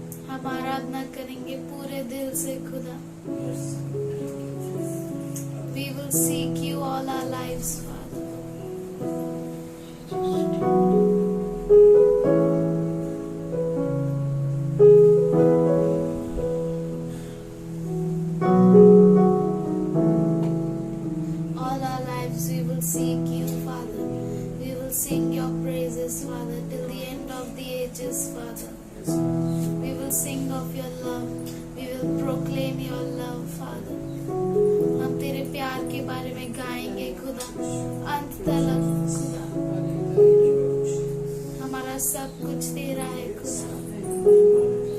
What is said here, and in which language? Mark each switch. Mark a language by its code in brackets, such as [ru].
[hi] हम आराधना करेंगे पूरे दिल से खुदा। [en] We will seek you all our lives, Father. All our lives we will seek you, Father. We will sing your praises, Father, till the end of the ages, Father. We will sing of your love. We will proclaim your love, Father. [hi] हम तेरे प्यार के बारे में गाएंगे खुदा अंत तक खुदा। हमारा सब कुछ तेरा है खुदा।